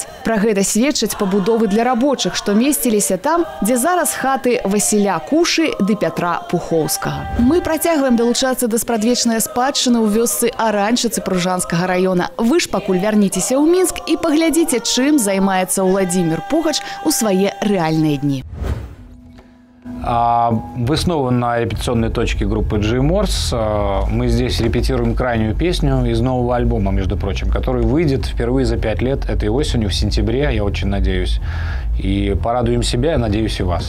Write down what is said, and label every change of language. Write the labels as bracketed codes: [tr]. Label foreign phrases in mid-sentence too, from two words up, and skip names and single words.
[be] Пра гэта сведчаць пабудовы для рабочых, што месціліся там, дзе зараз хаты Васіля Кушы ды Пятра Пухоўскага. Мы працягваем далучацца да спрадвечнай спадчыны ў вёсцы Аранчыцы Пружанскага района. Вы ж пакуль вярніцеся ў Мінск і паглядзіце, чым займаецца Уладзімір Пугач у свае рэальныя дні. [ru] Вы снова на репетиционной точке группы G-Morse. Мы здесь репетируем крайнюю песню из нового альбома, между прочим, который выйдет впервые за 5 лет этой осенью, в сентябре, я очень надеюсь. И порадуем себя, я надеюсь, и вас.